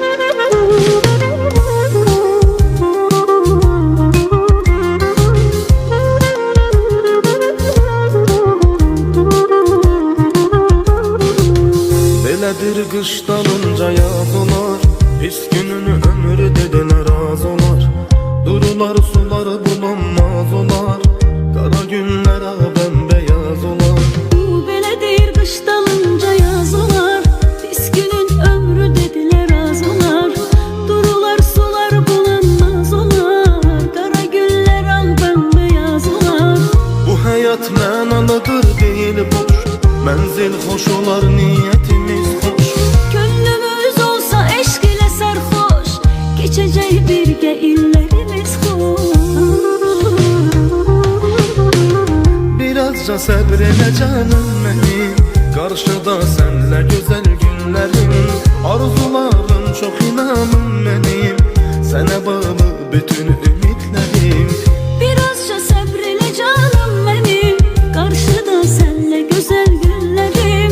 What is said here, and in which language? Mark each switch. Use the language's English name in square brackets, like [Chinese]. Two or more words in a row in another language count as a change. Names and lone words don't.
[Turkish] Beledir kış dalınca yaz olar, pis gününü ömrü dediler az olar. Durular suları bulanmaz olar, kara günler bembeyaz olar. [Azerbaijani] Bu belədir qış dalınca yaz olar, pis günün ömrü dediler az olar. Durular sular bulanmaz olar, qara günlər al bembeyaz olar. Bu hayat mənalıdır değil boş, mənzil xoş olar niyetimiz xoş. Gönlümüz olsa eşq ilə sərxoş, keçəcək birgə illərimiz xoş. [Turkish] Birazca sabreyle canım benim, karşıda senle güzel günlerim. Arzularım çok inanım benim, sana bağlı bütün ümitlerim. Birazca sabreyle canım benim, karşıda senle güzel günlerim.